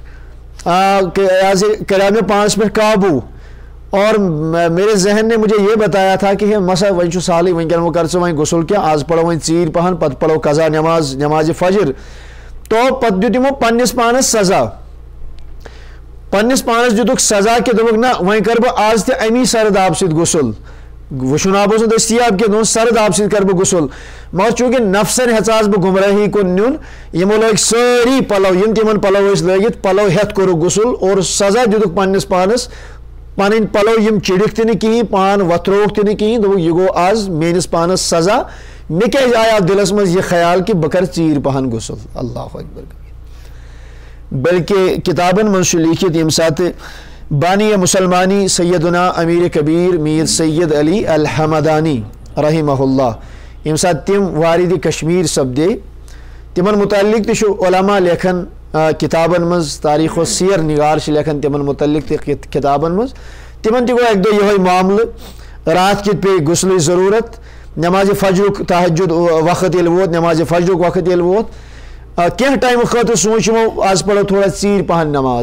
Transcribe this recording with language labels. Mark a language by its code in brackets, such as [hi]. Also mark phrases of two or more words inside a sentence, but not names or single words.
[ks] کریاو مےٚ پانس پٮ۪ٹھ قابو [ur] اور میرے ذہن نے مجھے یہ بتایا تھا کہ [ks] مسا وۄنۍ چھُ سہلٕے وٕنکٮ۪ن وۄنۍ کر ژٕ وۄنۍ غسل کینٛہہ آز پرو وۄنۍ ژیٖرۍ پہن پتہٕ پرو قضا نماز فجر تو پتہٕ دیُت یِمو پننس پانس سزا پننس پانس دیُتُکھ سزا کہ دوٚپُکھ نہ وۄنۍ کر بہٕ آز تہِ امی سرد آب سۭتۍ غسل وُشُن آب اوس نہٕ دٔستیاب کینٛہہ دوٚپُن سرد آب سۭتۍ کر بہٕ غسل مگر چوٗنٛکہِ نفسن ہیژاس بہٕ گمراہی کُن نیُن یِمو لٲگۍ سٲری پلو یِم تِمن پلو ٲسۍ لٲگِتھ پلو ہیٚتھ کوٚرُکھ غسل اور سزا دیُتُکھ پننس پانس پنٕنۍ پلو یِم چِڑِکھ تہِ نہٕ کِہیٖنۍ پان وۄتھرووُکھ تہِ نہٕ کِہیٖنۍ دوٚپُکھ یہِ گوٚو آز میٲنِس پانس سزا مےٚ کیازِ آیو دِلس منٛز یہِ خیال کہِ بہٕ کرٕ ژیٖرۍ پہن غسل اللہ اکبر بلکہ کتابن منٛز چھُ لیٖکھِتھ ییٚمہِ ساتہٕ بانی مسلمانی سیدنا امیر کبیر میر سید علی الحمدانی رحمہ اللہ ییٚمہِ ساتہٕ تِم وارِدِ کشمیٖر سپدے تِمن متعلق تہِ چھُ علما لیکھان کتابن منٛز تاریخ و سیر نگار چھِ لیکھان تِمن متعلق تہِ کتابن منٛز تِمن تہِ گوٚو اکہِ دۄہ یِہوے معاملہٕ رات کِتھ پیٚیہِ غسلٕچ ضروٗرت نمازِ فجرُک تہجُد وقت ییٚلہِ ووت نمازِ فجرُک وقت ییٚلہِ ووت کینٛہہ ٹایمہٕ خٲطرٕ سوٗنٛچ یِمو آز پرو تھوڑا ژیٖرۍ پہن نماز